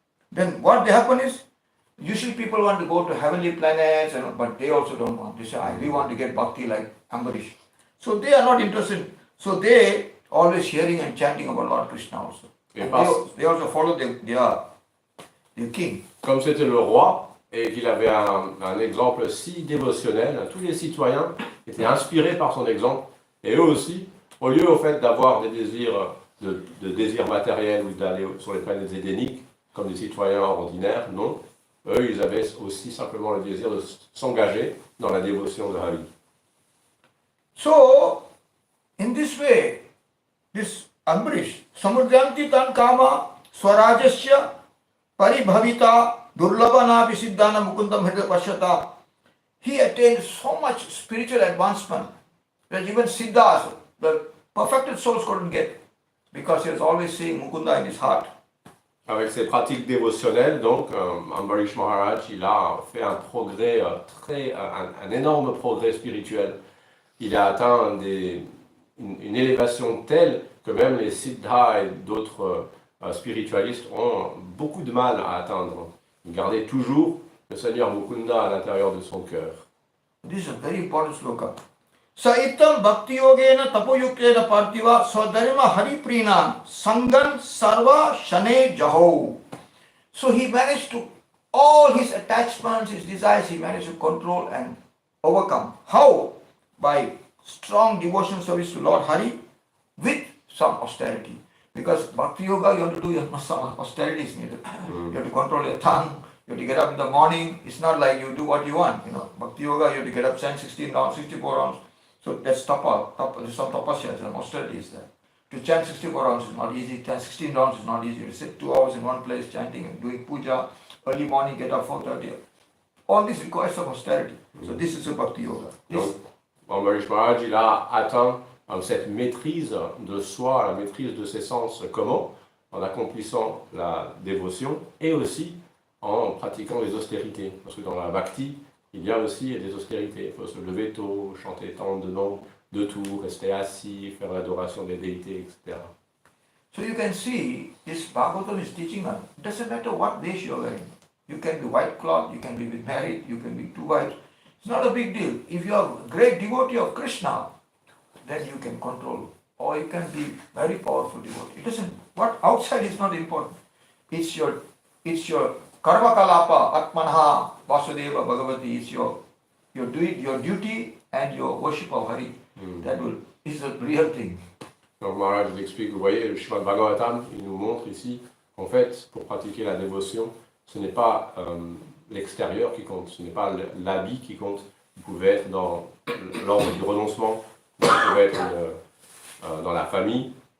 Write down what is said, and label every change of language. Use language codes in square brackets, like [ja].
[en] Then what happen is, usually people want to go to heavenly planets, but they also don't want. They say, we want to get bhakti like Ambarisa. So they are not interested. So they always hearing and chanting about Lord Krishna also. And they also follow their king. [fr] Comme c'était le roi et qu'il avait un exemple si dévotionnel, tous les citoyens étaient inspirés par son exemple. Et eux aussi, au lieu au fait d'avoir des désirs, de désirs matériels ou d'aller sur les planètes édéniques, comme des citoyens ordinaires, non. Eux, ils avaient aussi simplement le désir de s'engager dans la dévotion de Hari. [en] So, in this way, this Ambarish, [sa] Samudyanti tan kama swarajasya paribhavita durlabana visiddhana mukundam hridaya pashyata. [en] He attained so much spiritual advancement that even Siddhas, the perfected souls, couldn't get, because he was always seeing Mukunda in his heart. [fr] Avec ses pratiques dévotionnelles, donc, Ambarisa [en] Maharaja, [fr] il a fait un progrès un énorme progrès spirituel. Il a atteint une élévation telle que même les siddhas et d'autres spiritualistes ont beaucoup de mal à atteindre. Il gardait toujours le Seigneur Mukunda à l'intérieur de son cœur. [en] This is a very important sloka. [sa] Saitam bhakti yogena tapoyuktena parthiva swadharma hariprina sangan sarva shane jaho. [en] So he managed to, all his attachments, his desires, he managed to control and overcome. How? By strong devotion service to Lord Hari with some austerity. Because bhakti yoga, you have to do some austerity is needed. You have to control your tongue. You have to get up in the morning. It's not like you do what you want. Bhakti yoga, you have to get up 10, 16 rounds, 64 rounds. So that's tapa. There's some tapasya, some austerity is there. To chant 64 rounds is not easy. 16 rounds is not easy. To sit 2 hours in one place chanting and doing puja. Early morning, get up 4:30. All this requires some austerity. So this is a bhakti yoga. [fr] Ambarisa Maharaja, il a atteint cette maîtrise de soi, la maîtrise de ses sens. Comment? En accomplissant la dévotion et aussi en pratiquant les austérités. Parce que dans la Bhakti, il y a aussi des austérités. Il faut se lever tôt, chanter tant de noms de tours, rester assis, faire l'adoration des déités, etc. [en] So you can see, this Bhagavatam is teaching us, it doesn't matter what vesh you are wearing. You can be white cloth, you can be married, you can be too white. It's not a big deal. If you are a great devotee of Krishna, then you can control. Or you can be very powerful devotee. It doesn't, what outside is not important. It's your [sa] karma kalapa, atmanaha, vasudeva, bhagavati. [en] It's your duty and your worship of Hari. That is the real thing. [fr] Donc Maharaj vous explique, vous voyez, le Srimad Bhagavatam, il nous montre ici, en fait, pour pratiquer la dévotion, ce n'est pas l'extérieur qui compte, ce n'est pas l'habit qui compte. Vous pouvez être dans l'ordre du renoncement, vous pouvez être dans la famille.